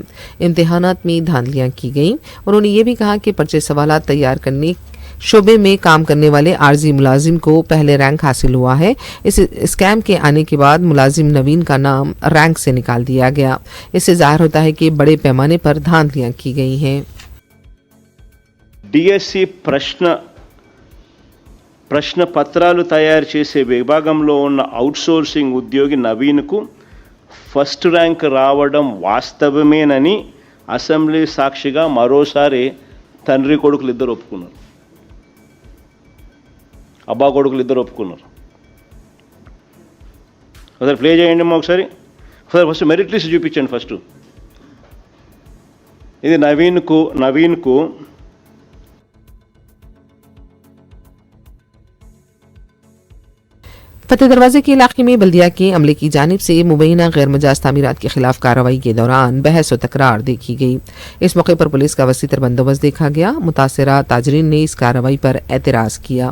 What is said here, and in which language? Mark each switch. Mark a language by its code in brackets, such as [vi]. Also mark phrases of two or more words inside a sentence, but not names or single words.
[ur] امتحانات میں دھاندلیاں کی گئیں۔ انہوں نے یہ بھی کہا کہ پرچے سوالات تیار کرنے شعبے میں کام کرنے والے عارضی ملازم کو پہلے رینک حاصل ہوا ہے۔ اس اسکیم کے آنے کے بعد ملازم نوین کا نام رینک سے نکال دیا گیا۔ اس سے ظاہر ہوتا ہے کہ بڑے پیمانے پر دھاندلیاں کی گئی ہیں۔ [te] DSC ప్రశ్న పత్రాలు తయారు చేసే విభాగంలో ఉన్న అవుట్సోర్సింగ్ ఉద్యోగి నవీన్కు [en] first rank [te] రావడం వాస్తవమేనని అసెంబ్లీ సాక్షిగా మరోసారి తండ్రి కొడుకులు ఇద్దరు ఒప్పుకున్నారు, అబ్బా కొడుకులు ఇద్దరు ఒప్పుకున్నారు. ఒకసారి ప్లే చేయండి అమ్మా, ఒకసారి [en] first merit list [te] చూపించండి. ఫస్ట్ ఇది నవీన్కు [ur] فتح دروازے کے علاقے میں بلدیہ کے عملے کی جانب سے مبینہ غیر مجاز تعمیرات کے خلاف کارروائی کے دوران بحث اور تکرار دیکھی گئی. اس موقع پر پولیس کا وسیع‌تر بندوبست دیکھا گیا۔ متاثرہ تاجرین نے اس کارروائی پر اعتراض کیا.